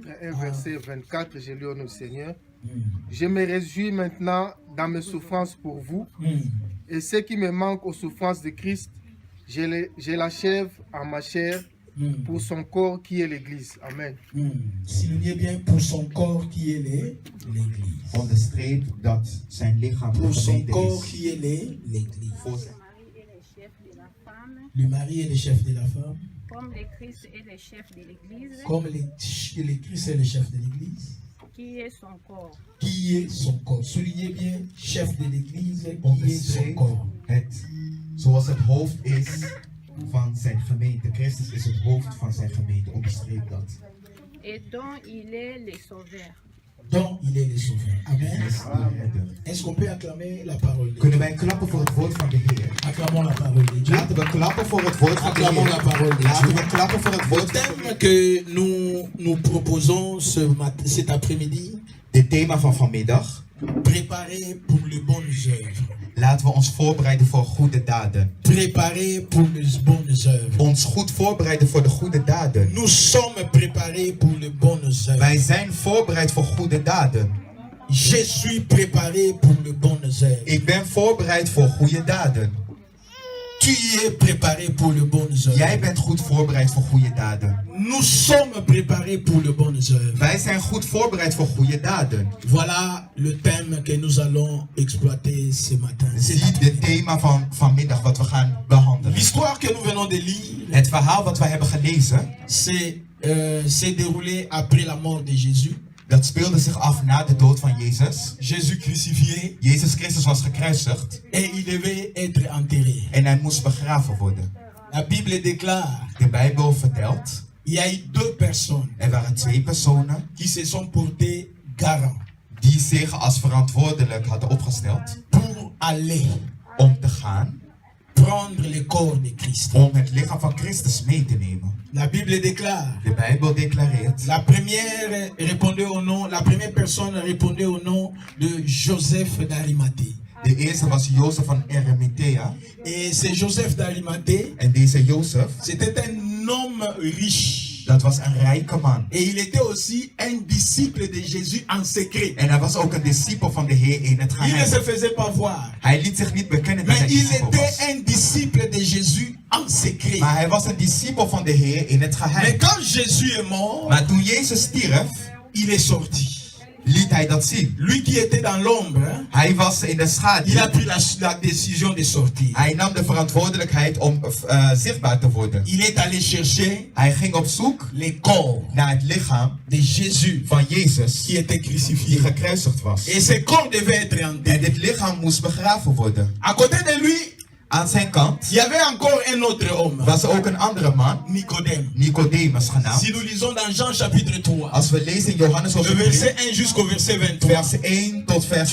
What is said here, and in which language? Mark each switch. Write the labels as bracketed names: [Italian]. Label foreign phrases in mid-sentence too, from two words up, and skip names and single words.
[French] chapitre 1, verset 24, je lis au nom du Seigneur. Je me réjouis maintenant dans mes souffrances pour vous, et ce qui me manque aux souffrances de Christ, je l'achève en ma chair pour son corps qui est l'Église. Amen. Soulignez bien pour son corps qui est l'Église. [Dutch] Onderstreep dat zijn lichaam de [French] Pour son [Dutch] gemeente [French] corps [Dutch] is. [French] qui est l'Église. [Dutch] Voor zijn- [French] Le mari est le chef de la femme. Comme le Christ est le chef de l'Église, Comme le Christ est le chef de l'Église. qui est son corps. Qui est son corps. Soulignez bien, chef de l'Église, qui est son [Dutch] Onderstreep [French] corps. [Dutch] het zoals het hoofd is van zijn gemeente. Christus is het hoofd van zijn gemeente. Onderstreep dat. [French] Et dont il est le sauveur. Donc il est le sauveur. Amen. [Dutch] Hij is de redder. [French] Est-ce qu'on peut acclamer la parole de Dieu? [Dutch] Kunnen wij klappen voor het woord van de Heer? [French] Acclamons la parole de Dieu. [Dutch] Laten we klappen voor het woord van de [French] Acclamons la [Dutch] Heer. [French] parole de [Dutch] Laten [French] Dieu. [Dutch] we klappen voor het [French] Le [Dutch] woord van de [French] thème [Dutch] Heer. [French] que nous proposons cet après-midi, [Dutch] Dit thema van vanmiddag. [French] préparer pour les bonnes œuvres. [Dutch] Laten we ons voorbereiden voor goede daden. [French] Préparer pour les bonnes œuvres. [Dutch] Ons goed voorbereiden voor de goede daden. [French] Nous sommes préparés pour les bonnes œuvres. [Dutch] Wij zijn voorbereid voor goede daden. [French] Je suis préparé pour les bonnes œuvres. [Dutch] Ik ben voorbereid voor goede daden. [French] Tu es préparé pour les bonnes œuvres. [Dutch] Jij bent goed voorbereid voor goede daden. [French] Nous sommes préparés pour les bonnes œuvres. [Dutch] Wij zijn goed voorbereid voor goede daden. [French] Voilà le thème que nous allons exploiter ce matin. [Dutch] Zie het thema van vanmiddag wat we gaan behandelen. [French] L'histoire que nous venons de lire, [Dutch] Het verhaal wat we hebben gelezen, [French] s'est déroulé après la mort de Jésus. [Dutch] dat speelde zich af na de dood van Jezus. [French] Jésus crucifié [Dutch] Jezus Christus was gekruisigd [French] et il devait être enterré. [Dutch] en hij moest begraven worden. [French] La Bible déclare [Dutch] De Bijbel vertelt, [French] il y a eu deux personnes [Dutch] er waren twee personen [French] qui se sont portées garant [Dutch] die zich als verantwoordelijk hadden opgesteld [French] pour aller [Dutch] om te gaan, [French] prendre le corps de Christ. [Dutch] om het lichaam van Christus mee te nemen. [French] La Bible déclare. [Dutch] De Bijbel declareert. [French] La première personne répondait au nom de Joseph d'Arimathée. [Dutch] De eerste was Jozef van Arimathea. [French] Et c'est Joseph d'Arimathée. [Dutch] En deze Jozef, [French] C'était un homme riche. [Dutch] dat was een rijke man. [French] Et il était aussi un disciple de Jésus en secret. [Dutch] En hij was ook een discipel van de Heer in het [French] Il ne [Dutch] geheim. [French] se faisait pas voir. [Dutch] Hij liet zich niet bekennen dat [French] Mais [Dutch] hij [French] il [Dutch] discipel [French] était [Dutch] was. [French] un disciple de Jésus en secret. [Dutch] Maar hij was een discipel van de Heer in het [French] Mais [Dutch] geheim. [French] quand Jésus est mort, [Dutch] Maar toen Jezus stierf, [French] il est sorti. [Dutch] liet hij dat zien. [French] Lui qui était dans l'ombre, hein, [Dutch] Hij was in de [French] il a [Dutch] schaduw. [French] pris la décision de sortir. [Dutch] Hij nam de verantwoordelijkheid om zichtbaar te worden. [French] Il est allé chercher [Dutch] Hij ging op zoek [French] les corps [Dutch] naar het lichaam [French] de Jésus [Dutch] van Jezus [French] qui était [Dutch] die [French] crucifié. [Dutch] gekruisigd was. [French] Et ce corps devait être [Dutch] En [French] enterré. [Dutch] dit lichaam moest begraven worden. [French] À côté de lui, [Dutch] Aan zijn kant [French] il y avait encore un autre homme, [Dutch] was er ook een andere man, [French] Nicodème. [Dutch] Nicodemus genaamd. [French] Si nous lisons dans Jean chapitre 3, [Dutch] Als we lezen in Johannes [French] le [Dutch] hoofdstuk 3, [French] verset 1 jusqu'au verset 23, [Dutch] vers 1 tot vers